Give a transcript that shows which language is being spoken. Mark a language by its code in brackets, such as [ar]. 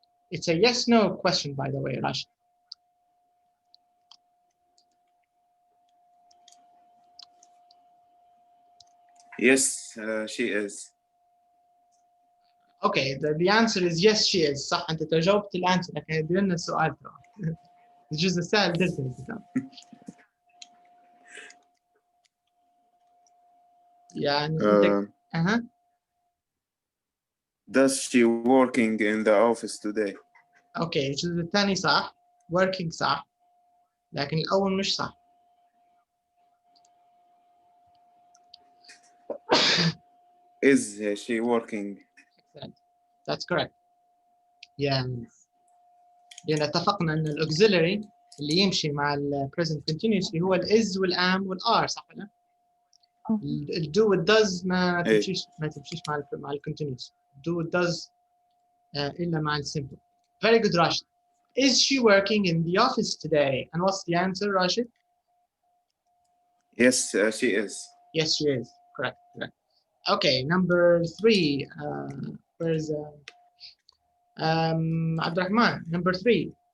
[en] It's a yes/no question, by the way, Rashid. Yes, she is. Okay, the answer is yes, she is. [ar] صح، أنت جاوبت الأنسر، لكن يدير لنا السؤال ترى. الجزء السهل درت الكتاب. يعني [en] Does she working in the office today? [ar] Okay, الجزء الثاني صح، working صح، لكن الأول مش صح. [en] Is she working? Excellent. That's correct. Yes. [ar] لأن اتفقنا أن الauxiliary اللي يمشي مع ال present continuous هو ال is وال am وال are، صح ولا؟ ال do وال does ما تمشيش مع ال continuous. Do وال does إلا مع ال simple. [en] Very good, Rashid. Is she working in the office today? And what's the answer, Rashid? Yes, she is. Yes, she is. Correct. Okay, number 3. Where's Abdurrahman? Number 3.